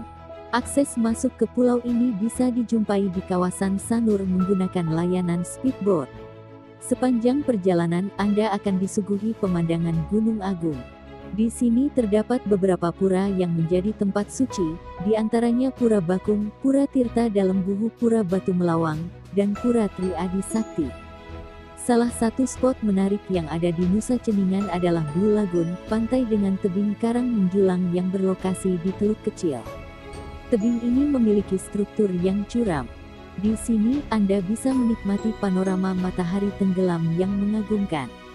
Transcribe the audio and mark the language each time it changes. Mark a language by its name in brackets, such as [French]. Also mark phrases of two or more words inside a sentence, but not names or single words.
[Indonesian] Akses masuk ke pulau ini bisa dijumpai di kawasan Sanur menggunakan layanan speedboat. Sepanjang perjalanan, Anda akan disuguhi pemandangan Gunung Agung. Di sini terdapat beberapa pura yang menjadi tempat suci, di antaranya Pura Bakung, Pura Tirta Dalam Buhu, Pura Batu Melawang, dan Pura Tri Adi Sakti. Salah satu spot menarik yang ada di Nusa Ceningan adalah Blue Lagoon, pantai dengan tebing karang menjulang yang berlokasi di teluk kecil. Tebing ini memiliki struktur yang curam. Di sini, Anda bisa menikmati panorama matahari tenggelam yang mengagumkan.